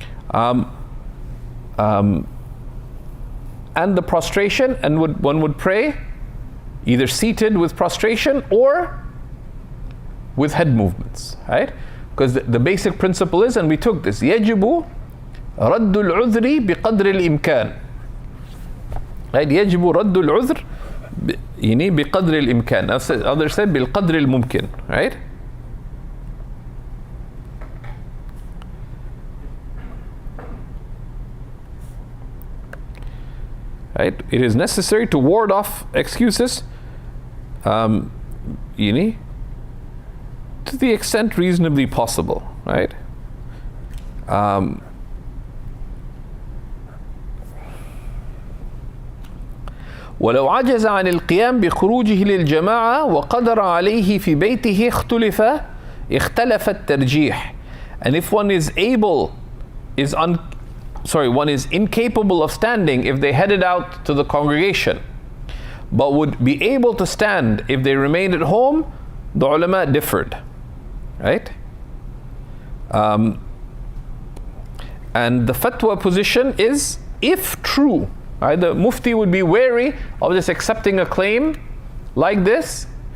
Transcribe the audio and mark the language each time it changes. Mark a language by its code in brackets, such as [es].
[en] And the prostration, and one would pray either seated with prostration or with head movements, right? Because the basic principle is, and we took this, [ar] يجب رد العذر بقدر الإمكان. [en] Right? [ar] يجب رد العذر بقدر الإمكان. [en] Others said [ar] بالقدر الممكن, [en] right? Right? It is necessary to ward off excuses, to the extent reasonably possible, right? [ar] ولو عجز عن القيام بخروجه للجماعة وقدر عليه في بيته اختلف الترجيح. [en] And if one is incapable of standing if they headed out to the congregation, but would be able to stand if they remained at home, the ulama differed, right? And the fatwa position is, if true, right, the mufti would be wary of just accepting a claim like this.